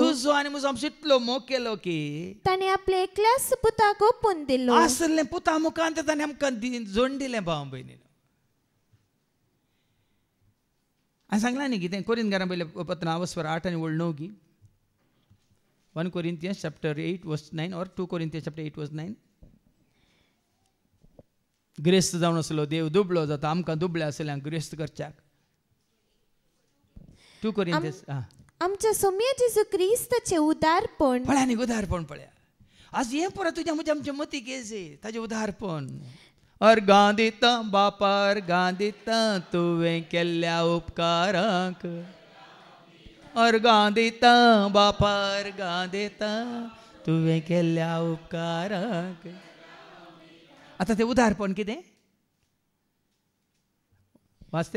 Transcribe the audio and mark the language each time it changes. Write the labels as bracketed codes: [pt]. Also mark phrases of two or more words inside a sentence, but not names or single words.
[kok] तुजो आनी म्हजो आमचो इतलो मोग केलो की ताणें आपले एकल्याच पुताक ओपून दिलो आसलें पुता मुखांत ताणें आमकां जोड दिलें भाव भयणीन हांवें सांगलां न्ही कितें कोरिंथीकारां पयलें पत्र 8 आनी 9 की [en] 1 Corinthians chapter 8 verse 9 or 2 Corinthians chapter 8 verse 9 [kok] ग्रेस्त जावन आसलो देव दुबळो जाता आमकां दुबळे आसल्यांक ग्रेस्त करच्याक 2 Corinthians आमच्या सोम्या जेजू क्रिस्ताचें उदारपण पळया न्ही उदारपण पळया आज हें पळय तुज्या म्हज्या आमच्या मती केजे ताजें उदारपण अर्गां दिता बापा अर्गां दिता तुवें केल्ल्या उपकाराक अर्गां दिता बापा अर्गां दिता तुवें केल्ल्या उपकाराक आतां तें उदारपण कितें वाचतें